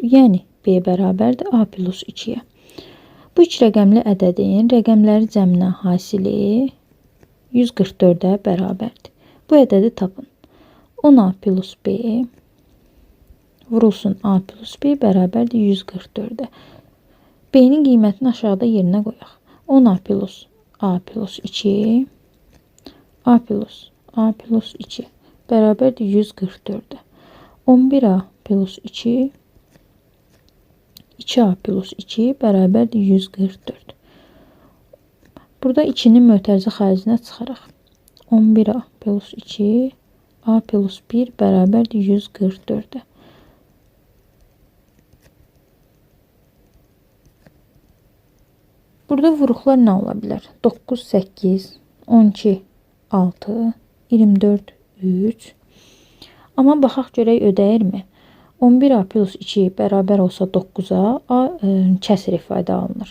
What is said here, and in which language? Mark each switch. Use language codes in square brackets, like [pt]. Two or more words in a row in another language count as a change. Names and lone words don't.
[az] Yəni, B bərabərdir A plus 2-yə. Bu 2 rəqəmli ədədin rəqəmləri cəminə hasili 144-ə bərabərdir. Bu ədədi tapın. 10A plus B vurulsun A plus B bərabərdir 144-ə. B-nin qiymətini aşağıda yerinə qoyaq. 10A plus A plus 2 A plus 2 bərabərdir 144-ə. 11A plus 2 2A plus 2 bərabərdir 144. Burada 2-nin mötərizə xaricinə çıxaraq. 11A plus 2 A plus 1 bərabərdir 144-ə. Burada vuruqlar nə ola bilər? 9, 8, 12, 6, 24, 3. Amma baxaq görək ödəyirmi? 11A plus 2 bərabər olsa 9-a, A kəsr ifadə alınır.